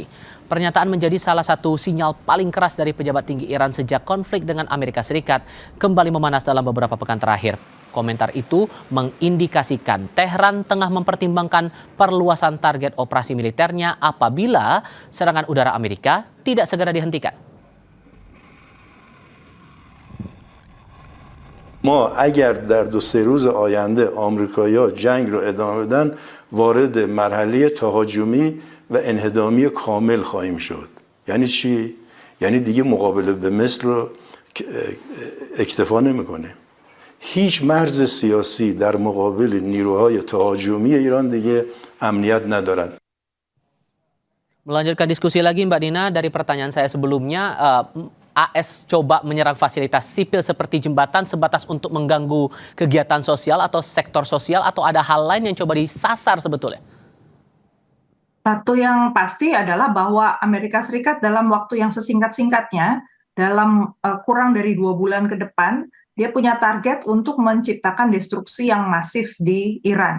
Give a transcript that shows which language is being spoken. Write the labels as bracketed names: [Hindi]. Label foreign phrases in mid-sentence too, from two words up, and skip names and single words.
[Indonesian] Pernyataan menjadi salah satu sinyal paling keras dari pejabat tinggi Iran sejak konflik dengan Amerika Serikat kembali memanas dalam beberapa pekan terakhir. Komentar itu mengindikasikan Tehran tengah mempertimbangkan perluasan target operasi militernya apabila serangan udara Amerika tidak segera dihentikan. [Persian] ما اگر در 2-3 روز آینده آمریکایی‌ها جنگ رو ادامه بدن وارد مرحله تهاجمی و انهدامی کامل خواهیم شد. یعنی چی؟ یعنی دیگه مقابله به مصر رو اکتفا نمی‌کنه. هیچ مرز سیاسی در مقابل نیروهای تهاجمی ایران دیگه امنیت ندارد. [Indonesian] Melanjutkan diskusi lagi Mbak Dina, dari pertanyaan saya sebelumnya, AS coba menyerang fasilitas sipil seperti jembatan sebatas untuk mengganggu kegiatan sosial atau sektor sosial, atau ada hal lain yang coba disasar sebetulnya? Satu yang pasti adalah bahwa Amerika Serikat dalam waktu yang sesingkat-singkatnya, dalam kurang dari 2 bulan ke depan, dia punya target untuk menciptakan destruksi yang masif di Iran.